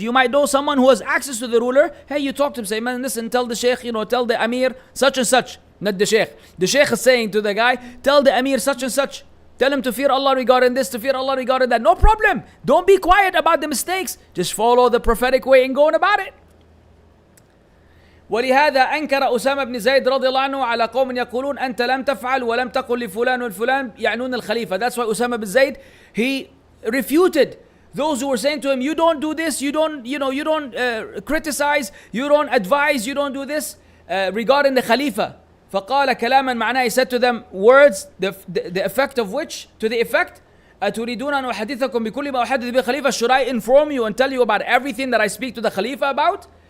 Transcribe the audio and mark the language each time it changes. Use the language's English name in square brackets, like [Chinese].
[English] You might know someone who has access to the ruler. Hey, you talk to him, say, man, listen, tell the sheikh, tell the amir such and such. Not the sheikh. The sheikh is saying to the guy, tell the amir such and such. Tell him to fear Allah regarding this, to fear Allah regarding that. No problem. Don't be quiet about the mistakes. Just follow the prophetic way in going about it. [Arabic] ولهذا أنكر أسامة بن زيد رضي الله عنه على قوم يقولون أنت لم تفعل ولم تقل لفلان والفلان يعنون الخليفة. [English] That's why Usama bin Zayd, he refuted those who were saying to him, you don't do this, you don't criticize, you don't advise, you don't do this regarding the Khalifa. [Arabic] فقال كلاما معناه, [English] he said to them words, the effect of which, to the effect, [Arabic] أتريدون أن أحدثكم بكل ما أحدث به خليفة, [English] should I inform you and tell you about everything that I speak to the Khalifa about?